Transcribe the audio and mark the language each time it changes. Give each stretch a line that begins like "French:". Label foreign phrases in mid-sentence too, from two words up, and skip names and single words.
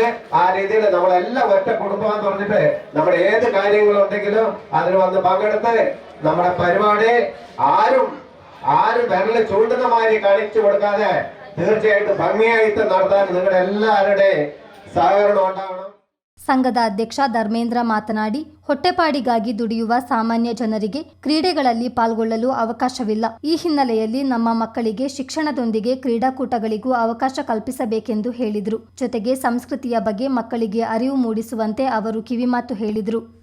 Malayalam: ആ രീതിയിൽ നമ്മളെല്ലാം ഒറ്റ കുടുംബം പറഞ്ഞിട്ട് നമ്മുടെ ഏത് കാര്യങ്ങളുണ്ടെങ്കിലും അതിൽ വന്ന് പങ്കെടുത്ത് നമ്മുടെ പരിപാടി ആരും വിരല് ചൂണ്ടുന്ന മാതിരി കാണിച്ചു കൊടുക്കാതെ തീർച്ചയായിട്ടും ഭംഗിയായിട്ട് നടത്താൻ നിങ്ങളുടെ എല്ലാവരുടെയും സഹകരണം ഉണ്ടാവണം.
Kannada: ಸಂಘದ ಅಧ್ಯಕ್ಷ ಧರ್ಮೇಂದ್ರ ಮಾತನಾಡಿ, ಹೊಟ್ಟೆಪಾಡಿಗಾಗಿ ದುಡಿಯುವ ಸಾಮಾನ್ಯ ಜನರಿಗೆ ಕ್ರೀಡೆಗಳಲ್ಲಿ ಪಾಲ್ಗೊಳ್ಳಲು ಅವಕಾಶವಿಲ್ಲ. ಈ ಹಿನ್ನೆಲೆಯಲ್ಲಿ ನಮ್ಮ ಮಕ್ಕಳಿಗೆ ಶಿಕ್ಷಣದೊಂದಿಗೆ ಕ್ರೀಡಾಕೂಟಗಳಿಗೂ ಅವಕಾಶ ಕಲ್ಪಿಸಬೇಕೆಂದು ಹೇಳಿದರು. ಜೊತೆಗೆ ಸಂಸ್ಕೃತಿಯ ಬಗ್ಗೆ ಮಕ್ಕಳಿಗೆ ಅರಿವು ಮೂಡಿಸುವಂತೆ ಅವರು ಕಿವಿಮಾತು ಹೇಳಿದರು.